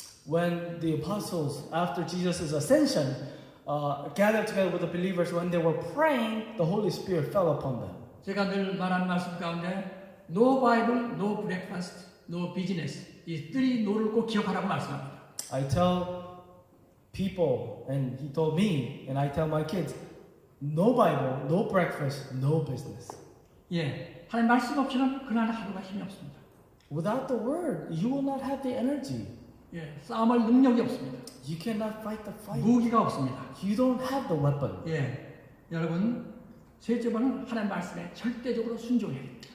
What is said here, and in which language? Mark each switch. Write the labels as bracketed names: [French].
[English] When the apostles, after Jesus' ascension, gathered together with the believers, when they were praying, the Holy Spirit fell upon them. [Korean] 제가 늘 말하는 말씀 가운데 [English] No Bible, no breakfast, no business [Korean] 이 3 노를 꼭 기억하라고 말씀합니다. [English] I tell people, and he told me, and I tell my kids, no Bible, no breakfast, no business. [Korean] 예, 하나님 말씀 없이는 그날 하루가 힘이 없습니다. [English] Without the Word, you will not have the energy. [Korean] 예, 싸움할 능력이 없습니다. [English] You cannot fight the fight. [Korean] 무기가 없습니다. [English] You don't have the weapon. [Korean] 예, 여러분 셋째 번은 하나님 말씀에 절대적으로 순종해야 됩니다.